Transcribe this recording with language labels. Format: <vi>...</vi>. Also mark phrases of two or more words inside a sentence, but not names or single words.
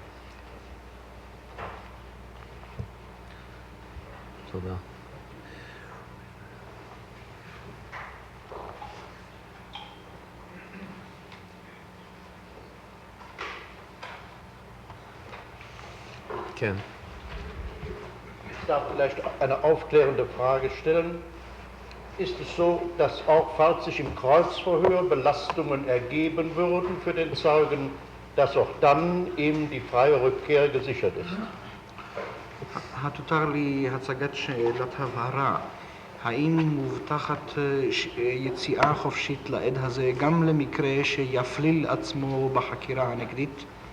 <he>תודה. כן.</he> <de>Ich darf vielleicht eine aufklärende Frage stellen. Ist es so, dass auch falls sich im Kreuzverhör Belastungen ergeben würden für den Zeugen, dass auch dann ihm die freie Rückkehr gesichert ist?</de> <he>התותר לי הצגת שאלת הבהרה. האם מובטחת יציאה חופשית לעד הזה גם למקרה שיפליל עצמו בחקירה הנגדית?</he>